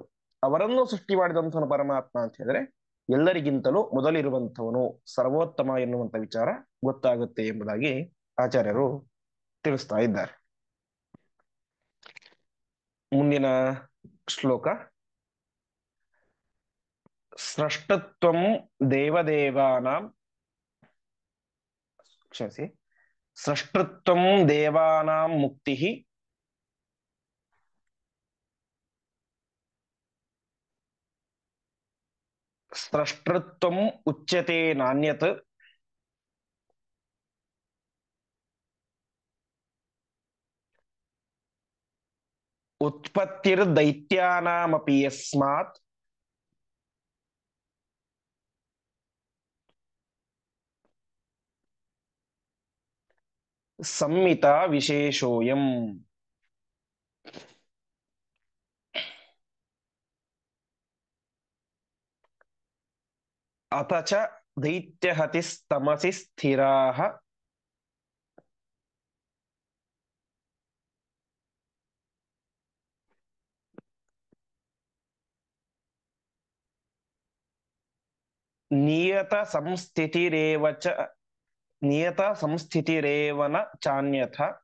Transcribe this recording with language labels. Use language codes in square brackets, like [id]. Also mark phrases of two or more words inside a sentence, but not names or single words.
[kn] ಅವರನ್ನು ಸೃಷ್ಟಿ ಮಾಡಿದಂಥವನು ಪರಮಾತ್ಮ ಅಂತ ಹೇಳಿದ್ರೆ ಎಲ್ಲರಿಗಿಂತಲೂ ಮೊದಲಿರುವಂಥವನು ಸರ್ವೋತ್ತಮ ಎನ್ನುವಂತ ವಿಚಾರ ಗೊತ್ತಾಗುತ್ತೆ ಎಂಬುದಾಗಿ ಆಚಾರ್ಯರು ತಿಳಿಸ್ತಾ ಇದ್ದಾರೆ. ಮುಂದಿನ ಶ್ಲೋಕ, [sa] ಸ್ರಷ್ಟತ್ವಂ ದೇವದೇವಾನಾಂ, ಕ್ಷಮಿಸಿ, ಸ್ರಷ್ಟೃತ್ವಂ ದೇವಾನಾಂ ಮುಕ್ತಿ ಸ್ರಷ್ಟೃತ್ವಂ ಉಚ್ಯತೆ ನಾಣ್ಯತ್ ಉತ್ಪತ್ತಿರ್ದೈತ್ಯಾನಾಮಪಿ ಯಸ್ಮಾತ್ ಸಂಹಿತಾ ವಿಶೇಷೋಯಂ. ಅಥ ಚ ದೈತ್ಯಹತಿಸ್ತಮಸಿ ಸ್ಥಿರಾಃ ನಿಯತ ಸಂಸ್ಥಿತಿರೇವಚ ನಿಯತ ಸಂಸ್ಥಿತಿರೇವನ ಚಾನ್ಯಥ